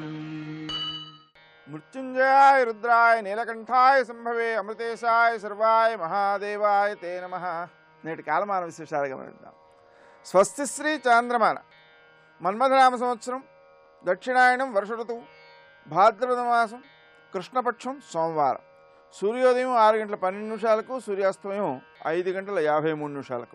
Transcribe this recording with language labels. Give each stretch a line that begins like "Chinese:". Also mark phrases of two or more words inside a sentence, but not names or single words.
Sanskrit: मृत्युंजयाय रुद्राय नीलकंठाय संभवे अमृतेशाय सर्वाय महादेवाय ते नमः।
Telugu: నేటి కాలమాన విశేషాలు గమనిద్దాం. స్వస్తి శ్రీ చాంద్రమాన మన్మథనామ సంవత్సరం దక్షిణాయనం వర్ష ఋతువు భాద్రపద మాసం కృష్ణపక్షం సోమవారం సూర్యోదయం 6:12 సూర్యాస్తమయం 5:53.